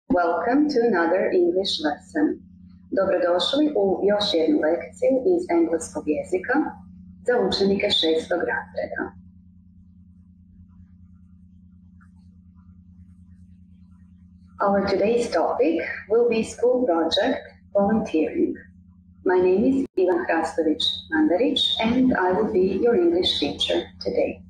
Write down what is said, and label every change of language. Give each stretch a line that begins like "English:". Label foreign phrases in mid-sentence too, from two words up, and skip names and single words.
English: Welcome to another English lesson.
Croatian: Dobrodošli u još jednu lekciju iz engleskog jezika za učenike 6. razreda.
English: Our today's topic will be school project volunteering. My name is Ivan Hrastović-Mandarić and I will be your English teacher today.